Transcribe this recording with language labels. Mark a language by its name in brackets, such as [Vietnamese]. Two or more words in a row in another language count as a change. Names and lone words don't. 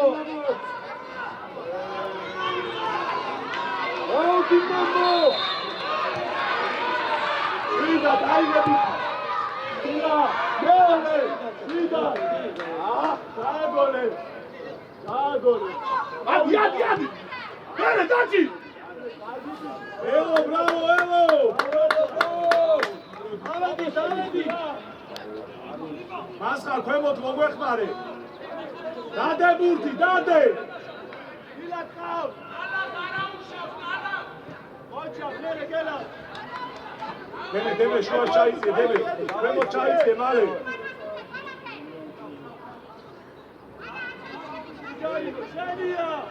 [Italian] Oh, Timamo! Frida, dai, Frida, Frida! Ah, Sagole! Adi! Bene, dacci! Evo, bravo, Evo! Aladi! Mascar, [Georgian] ქვემოთ მოგვეხმარე. დადე ბურთი, დადე. ილაკავ. მოჩა, მერე გელა. დემე, შუა ჩაიწე, დემე. ქვემოთ ჩაიწე, მალე. შენია.